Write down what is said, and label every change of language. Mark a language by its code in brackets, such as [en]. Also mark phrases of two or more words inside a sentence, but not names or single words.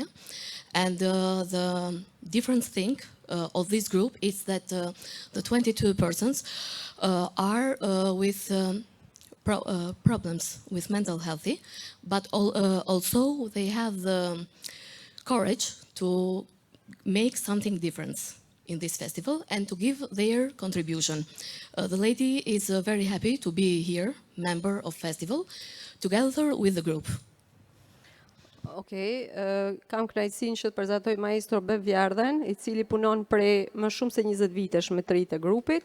[en] And the different thing of this group is that the 22 persons are with problems with mental health, but also they have the courage to make something different in this festival and to give their contribution. The lady is very happy to be here, member of festival, together with the group. [sq] Okej, kam kënaqësinë që të prezantoj maestro Bev Vjardhen, i cili punon prej më shumë se 20 vitesh me të rinjtë e grupit.